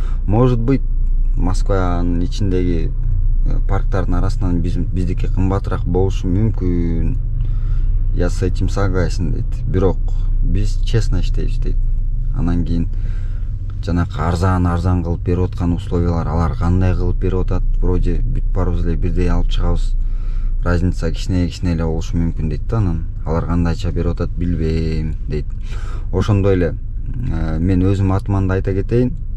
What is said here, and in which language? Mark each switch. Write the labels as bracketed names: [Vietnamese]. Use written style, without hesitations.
[Russian] Может быть, [Kyrgyz] Москванын ичиндеги парктардын арасынан биздики кымбатыраак болушу мүмкүн. [Russian] Я с этим согласен дейт. [Kyrgyz] Бирок биз честно иштейбиз дейт. Анан кийин жанакы арзан кылып берип аткан условиялар, алар кандай кылып берип атат, вроде бүт баарыбыз эле бирдей алып чыгабыз. Разница кичине эле болушу мүмкүн дейт да. Анан алар кандайча берип атат билбейм дейт. Ошондой эле мен өзүм атыман да айта кетейин.